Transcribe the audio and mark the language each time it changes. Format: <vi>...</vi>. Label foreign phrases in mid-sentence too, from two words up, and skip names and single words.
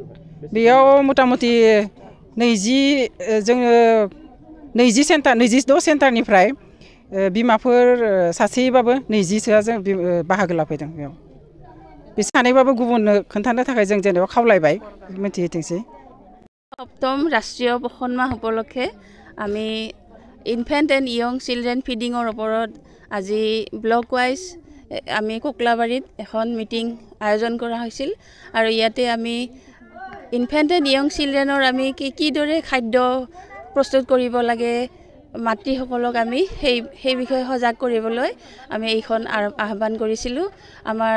<brx>बेयाव मथा मथि 26 सेन्टारनिफ्राय बिमाफोर सासेबाबो 20सोआ जों बाहागो लाफैदों बेयाव बे सानैबाबो गुबुननो खोन्थानो थाखाय जों जेनेबा खावलायबाय मिथिहोथोंसै</brx> <as>সপ্তম ৰাষ্ট্ৰীয় পোষণ মাহ উপলক্ষে আমি</as> <en>infant and young children feeding</en> <as>ওপৰত আজি</as> <en>block wise</en> <as>আমি কোকলাবাৰীত এখন মিটিং আয়োজন কৰা হৈছিল আৰু ইয়াতে আমি ইনফেণ্ট</as> <en>and young children</en> <as>আমি কিদৰে খাদ্য প্ৰস্তুত কৰিব লাগে মাতৃসকলক আমি সেই বিষয়ে সজাগ কৰিবলৈ আমি এইখন আহ্বান কৰিছিলোঁ আমাৰ</as>